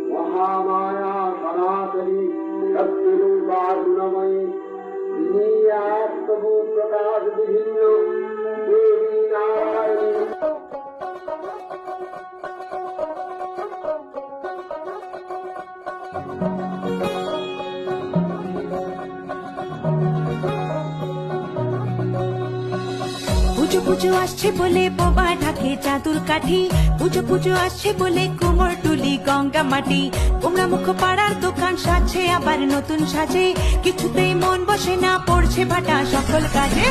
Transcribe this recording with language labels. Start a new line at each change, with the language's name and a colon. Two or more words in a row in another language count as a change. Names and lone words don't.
Sanskrit: महामाया सनातनी शक्तिरूपा गुणमयी विनीयात् प्रभु प्रकाश विभिन्न देवी नारायणी।
Bangla: পুজো পুজো আসছে বলে বোবা ঢাকে চাদুর কাঠি, পুজো পুজো আসছে বলে কোমর টুলি গঙ্গা মাটি, কুমড়া মুখ পাড়ার দোকান সাজছে আবার নতুন সাজে, কিছুতেই মন বসে না পড়ছে ভাটা সকল কাজে।